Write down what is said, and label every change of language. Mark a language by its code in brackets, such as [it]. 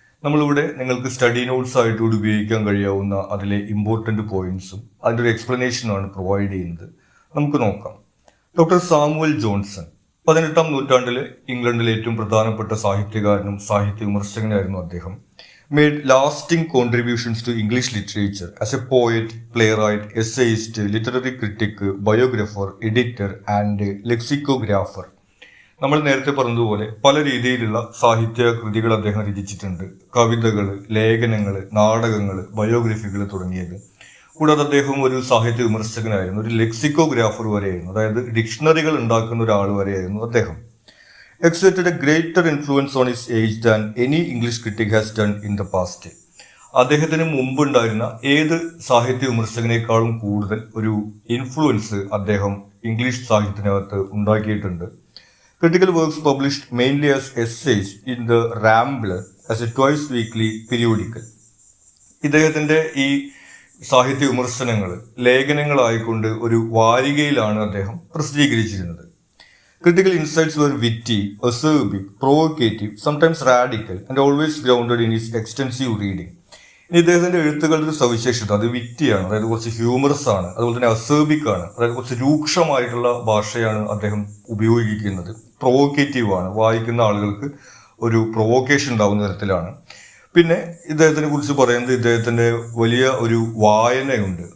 [ml] നമ്മളിവിടെ നിങ്ങൾക്ക് study notes ആയിട്ടൂടെ ഉപയോഗിക്കാൻ കഴിയാവുന്ന അതിലെ ഇമ്പോർട്ടൻ്റ് പോയിന്റ്സും അതിൻ്റെ ഒരു എക്സ്പ്ലനേഷനുമാണ് പ്രൊവൈഡ് ചെയ്യുന്നത്. നമുക്ക് നോക്കാം. ഡോക്ടർ സാമുവൽ ജോൺസൺ 18-ാം നൂറ്റാണ്ടിലെ ഇംഗ്ലണ്ടിലെ ഏറ്റവും പ്രധാനപ്പെട്ട സാഹിത്യകാരനും സാഹിത്യ വിമർശകനായിരുന്നു അദ്ദേഹം. [en] made lasting contributions to English literature as a poet, playwright, essayist, literary critic, biographer, editor and lexicographer. [ml] നമ്മൾ നേരത്തെ പറഞ്ഞതുപോലെ പല രീതിയിലുള്ള സാഹിത്യ കൃതികൾ അദ്ദേഹം രചിച്ചിട്ടുണ്ട്. കവിതകൾ, ലേഖനങ്ങൾ, നാടകങ്ങൾ, ബയോഗ്രഫികൾ തുടങ്ങിയത്. കൂടാതെ അദ്ദേഹം ഒരു സാഹിത്യ വിമർശകനായിരുന്നു, ഒരു ലെക്സിക്കോഗ്രാഫർ വരെയായിരുന്നു, അതായത് ഡിക്ഷണറികൾ ഉണ്ടാക്കുന്ന ഒരാൾ വരെയായിരുന്നു അദ്ദേഹം. [en] exerted a greater influence on his age than any English critic has done in the past. [ml] അദ്ദേഹത്തിന് മുമ്പുണ്ടായിരുന്ന ഏത് സാഹിത്യ വിമർശകനേക്കാളും കൂടുതൽ ഒരു ഇൻഫ്ലുവൻസ് അദ്ദേഹം ഇംഗ്ലീഷ് സാഹിത്യത്തിനകത്ത് ഉണ്ടാക്കിയിട്ടുണ്ട്. [en] Critical works published mainly as essays in the Rambler as a twice weekly periodical. [ml] ഇദ്ദേഹത്തിന്റെ ഈ സാഹിത്യ വിമർശനങ്ങൾ ലേഖനങ്ങളായിക്കൊണ്ട് ഒരു വാരികയിലാണ് അദ്ദേഹം പ്രസിദ്ധീകരിച്ചിരുന്നത്. [en] Critical insights were witty, acerbic, provocative, sometimes radical, and always grounded in his extensive reading. [ml] ഇനി ഇദ്ദേഹത്തിന്റെ എഴുത്തുകളുടെ ഒരു സവിശേഷത, അത് വിറ്റിയാണ്, അതായത് കുറച്ച് ഹ്യൂമറസ് ആണ്, അതുപോലെ തന്നെ അസേബിക് ആണ്, അതായത് കുറച്ച് രൂക്ഷമായിട്ടുള്ള ഭാഷയാണ് അദ്ദേഹം ഉപയോഗിക്കുന്നത്. പ്രൊവോക്കേറ്റീവ് ആണ്, വായിക്കുന്ന ആളുകൾക്ക് ഒരു പ്രൊവോക്കേഷൻ ഉണ്ടാകുന്ന തരത്തിലാണ്. പിന്നെ ഇദ്ദേഹത്തിനെ കുറിച്ച് പറയുന്നത് ഇദ്ദേഹത്തിന്റെ വലിയ ഒരു വായനയുണ്ട്.